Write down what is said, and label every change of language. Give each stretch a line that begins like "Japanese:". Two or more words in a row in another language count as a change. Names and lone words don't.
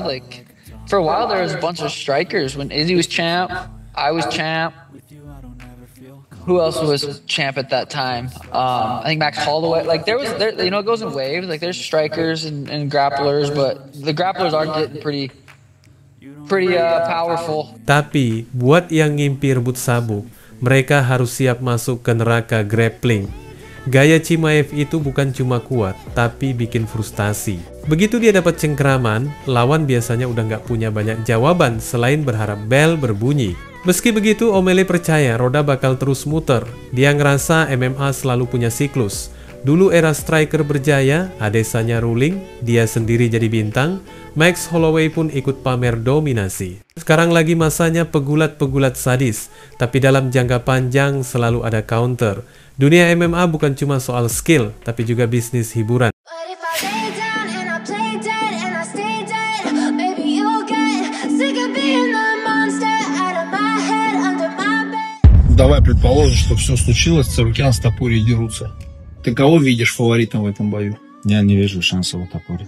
English: Like for a while there was a bunch of strikers when Izzy was champ, I was champ. Who else was champ at that time? I think Max Holloway. Like there, it goes in waves. Like there's strikers and grapplers, but the grapplers are getting pretty powerful.
Indonesian: Tapi buat yang ngimpi rebut sabuk, mereka harus siap masuk ke neraka grappling. Gaya Chimaev itu bukan cuma kuat, tapi bikin frustasi. Begitu dia dapat cengkeraman, lawan biasanya udah nggak punya banyak jawaban selain berharap bel berbunyi. Meski begitu, O'Malley percaya roda bakal terus muter. Dia ngerasa MMA selalu punya siklus. Dulu era striker berjaya, Adesanya ruling, dia sendiri jadi bintang, Max Holloway pun ikut pamer dominasi. Sekarang lagi masanya pegulat-pegulat sadis, tapi dalam jangka panjang selalu ada counter. Dunia MMA bukan cuma soal skill, tapi juga bisnis hiburan.
Russian: Давай предположим, что все случилось, Царукян с Топурией дерутся. Ты кого видишь фаворитом в этом бою? Я не вижу шансов у Топури.